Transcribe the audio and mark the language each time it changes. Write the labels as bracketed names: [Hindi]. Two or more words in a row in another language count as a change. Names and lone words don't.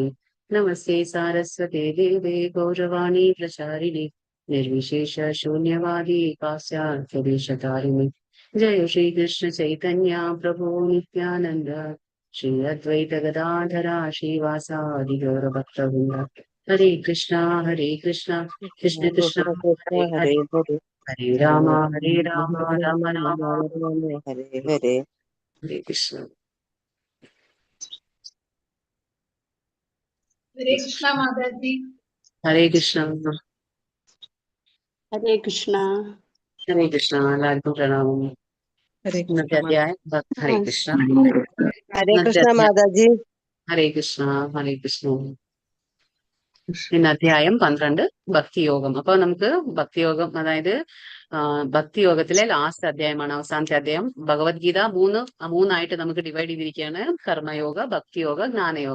[Sanskrit] नमस्ते सारस्वते देवे गौरवाणी प्रचारिणे निर्विशेष शून्यवादी पाश्चात्यदेशतारिणे. जय श्रीकृष्ण चैतन्य प्रभु नित्यानन्द श्री अद्वैत गदाधरा श्रीवासादि गौरभक्तवृन्द. हरे कृष्णा कृष्ण कृष्ण हरे हरे हरे राम राम राम हरे हरे. [Hindi] हरे कृष्ण. हरे कृष्णा माता जी. हरे कृष्ण. हरे कृष्णा. हरे कृष्ण. [Malayalam] എല്ലാവർക്കും പ്രണാമം. ഇന്നത്തെ അധ്യായം ഹരേ കൃഷ്ണ. [Hindi] हरे कृष्णा माता जी. [Malayalam] ഹരേ കൃഷ്ണ. ഹരേ കൃഷ്ണ. ഇന്ന് അധ്യായം 12 ഭക്തിയോഗം. അപ്പൊ നമുക്ക് ഭക്തിയോഗം, അതായത് ഭക്തിയോഗത്തിലെ ലാസ്റ്റ് അധ്യായമാണ്, അവസാനത്തെ അധ്യായം. ഭഗവത്ഗീത മൂന്നായിട്ട് നമുക്ക് ഡിവൈഡ് ചെയ്തിരിക്കുകയാണ്: കർമ്മയോഗ, ഭക്തിയോഗ, ജ്ഞാനയോഗ.